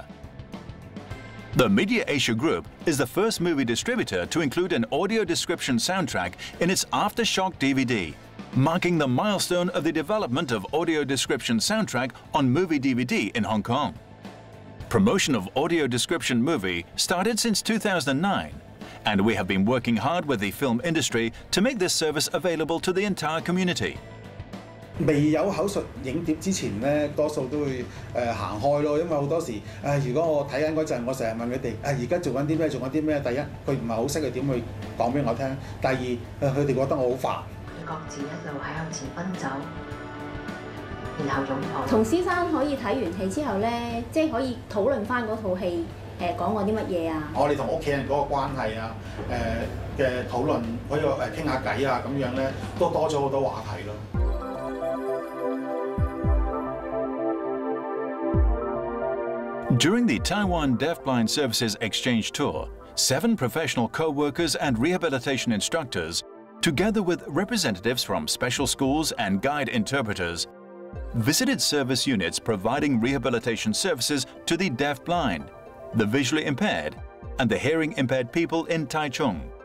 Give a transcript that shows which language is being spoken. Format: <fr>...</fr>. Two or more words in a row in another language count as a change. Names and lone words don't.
<en>The Media Asia Group is the first movie distributor to include an audio description soundtrack in its Aftershock DVD, marking the milestone of the development of audio description soundtrack on movie DVD in Hong Kong. Promotion of audio description movie started since 2009, and we have been working hard with the film industry to make this service available to the entire community.</en> <yue>未有口述影碟之前咧，多數都會行開咯，因為好多時如果我睇緊嗰陣，我成日問佢哋而家做緊啲咩，做緊啲咩？第一，佢唔係好識佢點去講俾我聽；第二，佢哋覺得我好煩。各自一路喺向前奔走，然後擁抱。同師生可以睇完戲之後咧，即係可以討論翻嗰套戲講過啲乜嘢啊？我哋同屋企人嗰個關係啊，嘅討論可以傾下偈啊，咁樣咧都多咗好多話題咯。</yue> <en>During the Taiwan Deafblind Services Exchange Tour, 7 professional co-workers and rehabilitation instructors, together with representatives from special schools and guide interpreters, visited service units providing rehabilitation services to the deafblind, the visually impaired, and the hearing-impaired people in Taichung.</en>